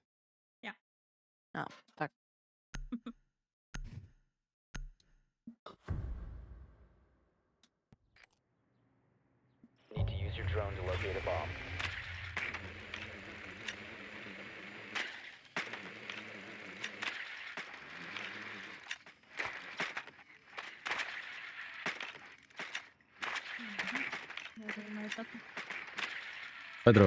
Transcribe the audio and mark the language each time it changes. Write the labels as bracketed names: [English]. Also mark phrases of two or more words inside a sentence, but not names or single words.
[Icelandic] Já. Já, takk. [English] Need to use your drone to locate a bomb. [Icelandic] Það er með þetta. Bedroom.